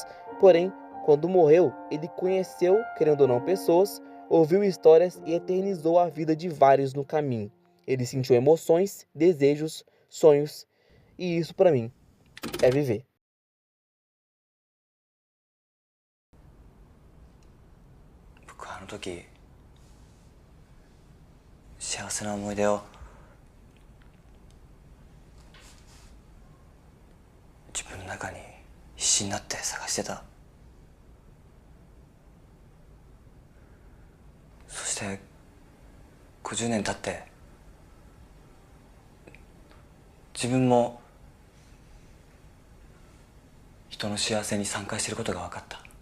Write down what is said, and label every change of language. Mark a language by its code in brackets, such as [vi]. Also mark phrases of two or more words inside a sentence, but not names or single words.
[pt] Porém, quando morreu, ele conheceu, querendo ou não, pessoas, ouviu histórias e eternizou a vida de vários no caminho. Ele sentiu emoções, desejos, sonhos, e isso para mim é viver. Eu, [ja] あの時、幸せな思い出を自分の中に必死になって探してた。そして50年経って自分も人の幸せに参加していることが分かった。